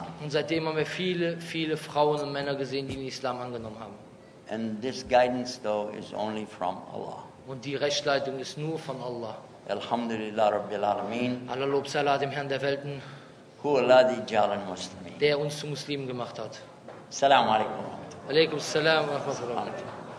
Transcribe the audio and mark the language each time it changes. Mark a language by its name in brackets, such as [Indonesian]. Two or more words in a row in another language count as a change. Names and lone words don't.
[German] Und seitdem haben wir viele, viele Frauen und Männer gesehen, die den Islam angenommen haben. [English] And this guidance, though, is only from Allah. [German] Und die Rechtsleitung ist nur von Allah. [Arabic] الحمد لله رب العالمين, [German] Allah Lob sei Allah, dem Herrn der Welten, [Arabic] هو الذي جعلنا مسلمين. [German] der uns zu Muslimen gemacht hat. [Arabic] السلام عليكم. عليكم السلام ورحمة الله وبركاته.